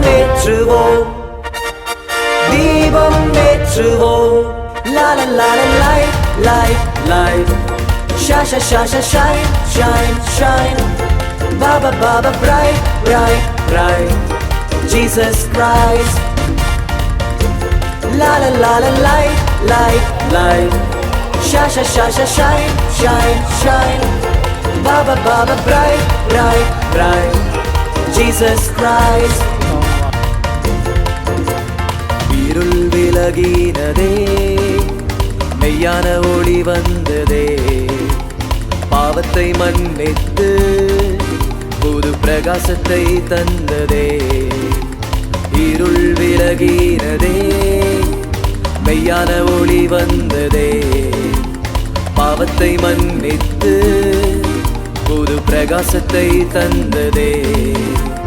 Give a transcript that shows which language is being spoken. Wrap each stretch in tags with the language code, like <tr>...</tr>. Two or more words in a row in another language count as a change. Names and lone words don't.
<ta>ஏற்றுவோம் தீபம் ஏற்றுவோம்</ta> <en>la la la la light light light shine shine shine shine shine shine baba baba bright bright bright Jesus Christ la la la la light light light shine shine shine shine shine shine baba baba bright bright bright Jesus Christ</en> <ta>இருள் விலகினதே மெய்யான ஒளி வந்ததே பாவத்தை மன்னித்து புது பிரகாசத்தை தந்ததே இருள் விலகினதே மெய்யான ஒளி வந்ததே பாவத்தை மன்னித்து புது பிரகாசத்தை தந்ததே</ta>